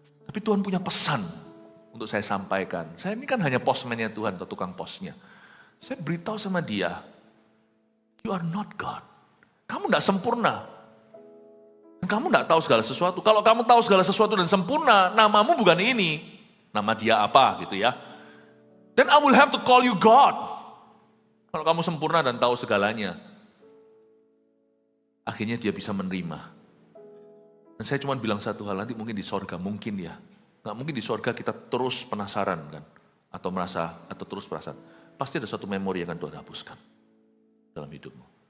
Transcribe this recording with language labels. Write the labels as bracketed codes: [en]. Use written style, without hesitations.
[id] Tapi Tuhan punya pesan untuk saya sampaikan. Saya ini kan hanya postman-nya Tuhan atau tukang posnya. Saya beritahu sama dia, [en] you are not God. [id] Kamu tidak sempurna. Kamu tidak tahu segala sesuatu. Kalau kamu tahu segala sesuatu dan sempurna, namamu bukan ini. Nama dia apa gitu ya. [en] Then I will have to call you God. [id] Kalau kamu sempurna dan tahu segalanya. Akhirnya dia bisa menerima. Dan saya cuma bilang satu hal, nanti mungkin di sorga, mungkin ya. Nggak mungkin di sorga kita terus penasaran kan. Atau terus perasaan. Pasti ada satu memori yang akan Tuhan hapuskan. Dalam hidupmu.